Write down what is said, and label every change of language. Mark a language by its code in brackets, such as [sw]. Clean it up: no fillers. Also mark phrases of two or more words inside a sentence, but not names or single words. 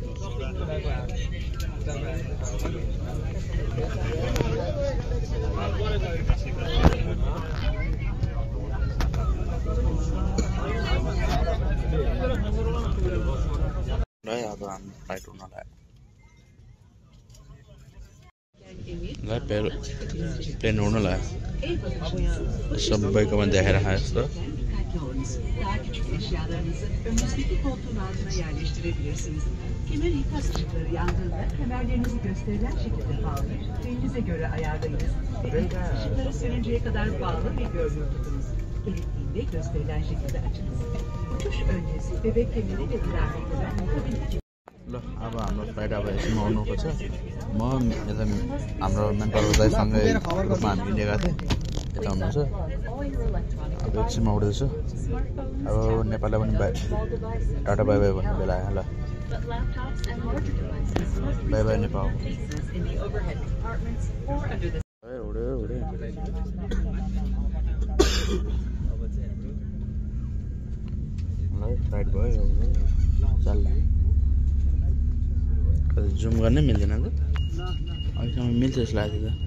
[ne] अब हाम्रो फ्लाइट हुन लाग्यो प्लेन उड्नु लाग्यो सबैकोमा देखाएर जस्तो [tr] Eşyalarınızı önünüzdeki koltuğun altına yerleştirebilirsiniz. Kemer ikaz ışıkları yandığında kemerlerinizi gösterilen şekilde bağlayın. Belinize göre ayarlayınız. Ve ikaz ışıkları sönünceye kadar bağlı ve görünür tutunuz. Gerektiğinde gösterilen şekilde açınız. Uçuş öncesi bebek kemeri ve kıyafetlerden kabin için. [ne] ल अब हाम्रो फ्लाइट अब एकछिन आउनुको छ म यता हाम्रो मेन्टर दाइसँगै ग्रुपमा हामी हिँडेका थिएँ यता हुनुहुन्छ अब एकछिनमा उठ्दैछु अब नेपाललाई पनि टाटा [en] bye bye [ne] भन्ने बेला आयो ल [en] bye bye [ne] नेपाल फ्लाइट भयो चल्ला जुम गर्नै मिल्दैन त अहिलेसम्म मिल्छ जस्तो लाग्यो